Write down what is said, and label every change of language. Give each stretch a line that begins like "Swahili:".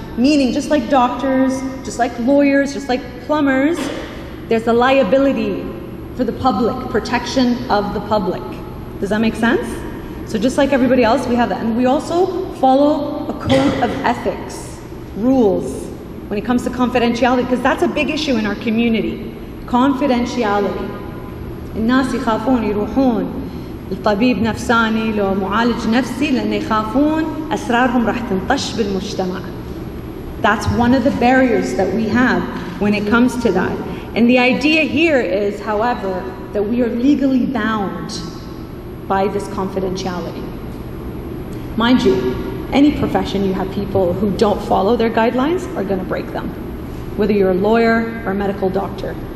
English: Meaning, just like doctors, just like lawyers, just like plumbers, there's a liability for the public, protection of the public. Does that make sense? So just like everybody else, we have that. And we also follow a code of ethics, rules, when it comes to confidentiality, because that's a big issue in our community. Confidentiality.
Arabic: الناس يخافون يروحون لطبيب نفساني لو معالج نفسي لأن يخافون أسرارهم راح تنطش بالمجتمع.
English: That's one of the barriers that we have when it comes to that. And the idea here is, however, that we are legally bound by this confidentiality. Mind you, any profession you have people who don't follow their guidelines are going to break them, whether you're a lawyer or a medical doctor.